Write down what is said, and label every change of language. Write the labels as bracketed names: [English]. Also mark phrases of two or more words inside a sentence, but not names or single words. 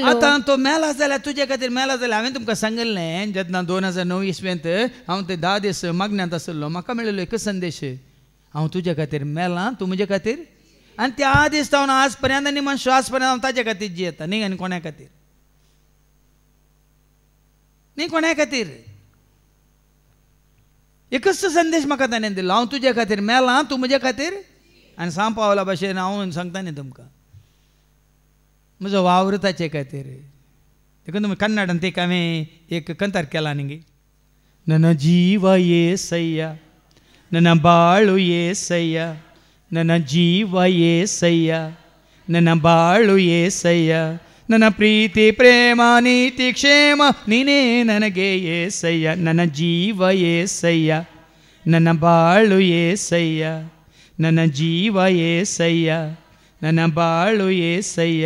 [Konkani] आतां तो मेला जाल्यार तुजे खातीर मेला जाल्यार हांवें तुमकां सांगिल्लें जेन्ना 2009 इसवेंत हांव ते 10 दीस मागण्यांत आसलो म्हाका मेळिल्लो एकच संदेश हांव तुजे खातीर मेलां तूं म्हजे खातीर आनी त्या दीस जावन आज पर्यंत आनी मन श्वास पर्यंत हांव ताजे खातीर जियेता न्ही आनी कोणा खातीर न्ही कोणा खातीर. एकच संदेश म्हाका ताणें दिलो हांव तुजे खातीर मेलां तूं म्हजे खातीर आनी सांपावला भाशेन हांव सांगता न्ही तुमकां म्हजो वावर ताचे खातीर. देखून तुमी कन्नडांत एक हांवें एक कंतार केला न्ही [Kannada] ನನ್ನ ಜೀವ ಏಸಯ್ಯ ನನ್ನ ಬಾಳು ಏಸಯ್ಯ ನನ್ನ ಜೀವ ಏಸಯ್ಯ ನನ್ನ ಬಾಳು ಏಸಯ್ಯ ನನ್ನ ಪ್ರೀತಿ ಪ್ರೇಮ ನೀತಿ ಕ್ಷೇಮ ನೀನೇ ನನಗೆ ಏಸಯ್ಯ ನನ್ನ ಜೀವ ಏಸಯ್ಯ ನನ್ನ ಬಾಳು ಏಸಯ್ಯ ನನ್ನ ಜೀವ ಏಸಯ್ಯ ನನ್ನ ಬಾಳು ಏಸಯ್ಯ.